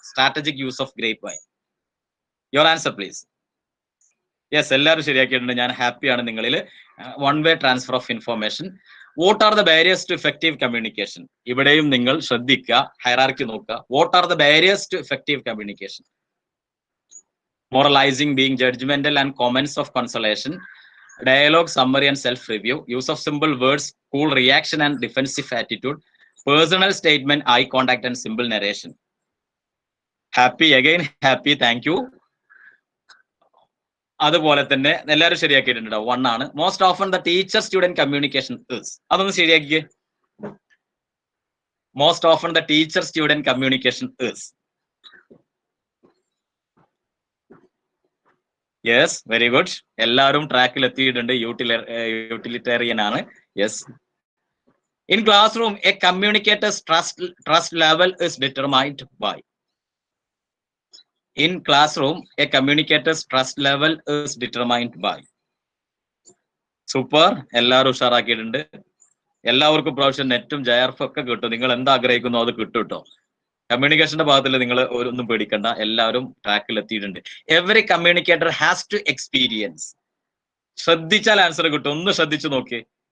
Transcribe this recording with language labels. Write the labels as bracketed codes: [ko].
[en] Strategic use of grape wine. Your answer please. [ml] Yes, എല്ലാവരും ശരിയാക്കിയിട്ടുണ്ട്. ഞാൻ ഹാപ്പിയാണ് നിങ്ങളിൽ. [en] One way transfer of information. What are the barriers to effective communication? [ml] ഇവിടെയും നിങ്ങൾ ശ്രദ്ധിക്കുക, ഹൈറാർക്കി നോക്കുക. [en] What are the barriers to effective communication? moralizing, being judgmental and comments of consolation, dialogue, summary and self-review, use of simple words, cool reaction and defensive attitude, personal statement, eye contact and simple narration. Happy, again happy, thank you. [ml] അതുപോലെ തന്നെ എല്ലാവരും ശരിയാക്കിയിട്ടുണ്ട്. 1 ആണ്. [en] Most often the teacher student communication is. [ml] അതൊന്ന് ശരിയാക്കിയേ. [en] Most often the teacher student communication is. [ml] Yes, very good. എല്ലാവരും ട്രാക്കിൽ എത്തിയിട്ടുണ്ട്. Utilitarian ആണ്. Yes. [en] In classroom a communicator's trust level is determined by. In classroom, a communicator's trust level is determined by. [ml] Super. എല്ലാവരും ഉഷാറാക്കിയിട്ടുണ്ട്. എല്ലാവർക്കും പ്രാവശ്യം നെറ്റും JRF ഒക്കെ കിട്ടും. നിങ്ങൾ എന്താ ആഗ്രഹിക്കുന്നോ അത് കിട്ടും കേട്ടോ. കമ്മ്യൂണിക്കേഷന്റെ ഭാഗത്തിൽ നിങ്ങൾ ഒന്നും പേടിക്കണ്ട. എല്ലാവരും ട്രാക്കിൽ എത്തിയിട്ടുണ്ട്. [en] Every communicator has to experience. [ml] ശ്രദ്ധിച്ചാൽ ആൻസർ കിട്ടും. ഒന്ന് ശ്രദ്ധിച്ചു നോക്കി.